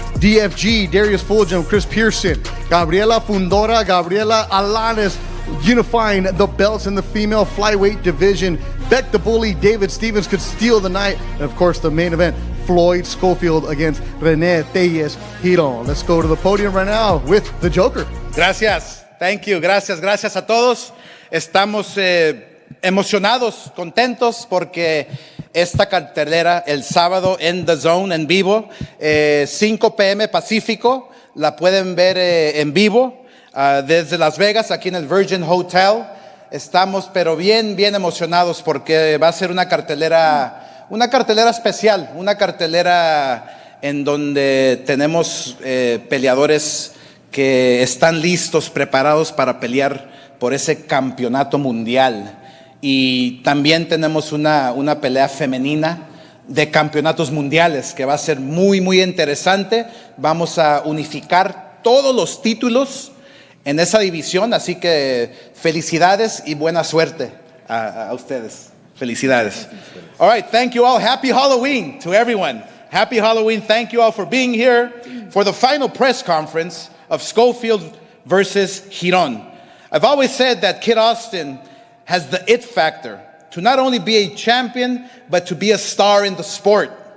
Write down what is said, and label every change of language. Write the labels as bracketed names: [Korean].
[English] DFG, Darius Fulgham, Chris Pearson, Gabriela Fundora, Gabriela Alanes, unifying the belts in the female flyweight division. Beck the Bully, David Stevens could steal the night. And of course, the main event, Floyd Schofield against Rene Tellez Girón. Let's go to the podium right now with the Joker. [Spanish] Gracias. [English] Thank you. [Spanish] Gracias a todos. Estamos emocionados, contentos porque esta cartelera el sábado en DAZN en vivo, 5 p.m. Pacífico, la pueden ver en vivo desde Las Vegas, aquí en el Virgin Hotel. Estamos pero bien emocionados porque va a ser una cartelera especial, una cartelera en donde tenemos peleadores que están listos, preparados para pelear por ese campeonato mundial. Y también tenemos una pelea femenina de campeonatos mundiales que va a ser muy interesante. Vamos a unificar todos los títulos en esa división, así que felicidades y buena suerte a ustedes. Felicidades. [English] All right, thank you all. Happy Halloween to everyone. Happy Halloween. Thank you all for being here for the final press conference of Schofield versus Giron. I've always said that Kid Austin has the it factor to not only be a champion, but to be a star in the sport.